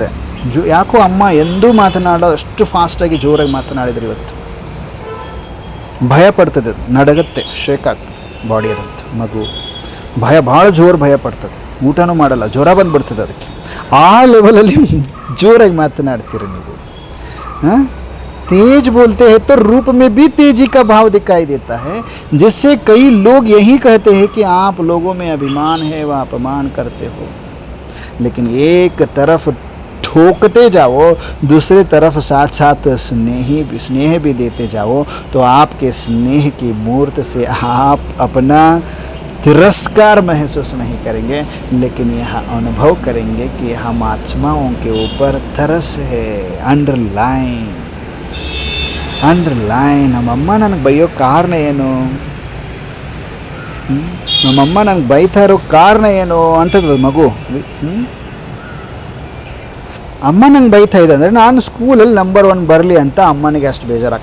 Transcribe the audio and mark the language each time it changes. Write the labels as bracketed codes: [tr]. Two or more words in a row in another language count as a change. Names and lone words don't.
[kn] ಯಾಕೋ ಅಮ್ಮ ಎಂದೂ ಮಾತನಾಡೋ ಅಷ್ಟು ಫಾಸ್ಟಾಗಿ ಜೋರಾಗಿ ಮಾತನಾಡಿದ್ರು ಇವತ್ತು. ಭಯ ಪಡ್ತದೆ, ನಡಗತ್ತೆ, ಶೇಕ್ ಆಗ್ತದೆ ಬಾಡಿ. ಅದಂತ ಮಗು ಭಾಳ ಜೋರು ಭಯ ಪಡ್ತದೆ, ಊಟನೂ ಮಾಡಲ್ಲ, ಜ್ವರ ಬಂದುಬಿಡ್ತದೆ ಅದಕ್ಕೆ. ಆ ಲೆವೆಲಲ್ಲಿ ಜೋರಾಗಿ ಮಾತನಾಡ್ತೀರಿ ನೀವು. [hi] तेज बोलते हैं तो रूप में भी तेजी का भाव दिखाई देता है, जिससे कई लोग यही कहते हैं कि आप लोगों में अभिमान है व अपमान करते हो. लेकिन एक तरफ ठोकते जाओ, दूसरी तरफ साथ स्नेह भी देते जाओ, तो आपके स्नेह की मूर्त से आप अपना तिरस्कार महसूस नहीं करेंगे, लेकिन यह अनुभव करेंगे कि हम आत्माओं के ऊपर तरस है. [kn] ಅಂಡರ್ಲೈನ್ ನಮ್ಮಮ್ಮ ನನಗೆ ಬೈಯೋ ಕಾರಣ ಏನು, ನಮ್ಮಮ್ಮ ನಂಗೆ ಬೈತಾ ಇರೋ ಕಾರಣ ಏನು ಅಂತದ್ದು ಮಗು. ಅಮ್ಮ ನಂಗೆ ಬೈತಾ ಇದೆ ಅಂದರೆ ನಾನು ಸ್ಕೂಲಲ್ಲಿ ನಂಬರ್ 1 ಬರಲಿ ಅಂತ ಅಮ್ಮನಿಗೆ ಅಷ್ಟು ಬೇಜಾರಾಗ.